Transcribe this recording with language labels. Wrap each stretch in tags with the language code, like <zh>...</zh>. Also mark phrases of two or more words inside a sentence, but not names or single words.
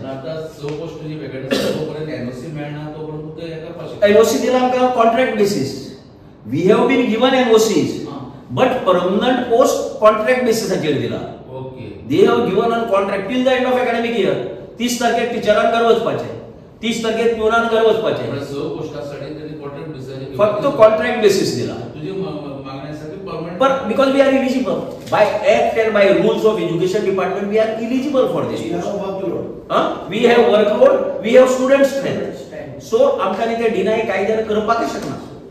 <kok>आता पोस्ट जी वेगळ्या तोपर्यंत एनओसी मेळना तोपर्यंत फक्त एका पाशी एनओसी दिला आमकां</kok> <en>contract basis. We have been given NOCs, but permanent post contract</en> <kok>बेसिसाचेर दिला. ओके.</kok> <en>They have given on contract till the end of academic year.</en> <kok>30 तारखेक टिचरांक घर वचपाचें, 30 तारखेक प्युनान घर वचपाचें.</kok> <mr>पण 6 पोस्टासाठी त्यांनी</mr> <en>contract basis</en> <mr>फक्त</mr> <en>contract basis</en> <mr>दिला. तुझी मागण्यासाठी परमनंट.</mr> <en>But because we are eligible by act and by rules of education department, we are eligible for this. You have workload. We have workload, we have student strength.</en> <kok>So आमकां ते डिनाय कायद्यान करपाक शकना.</kok>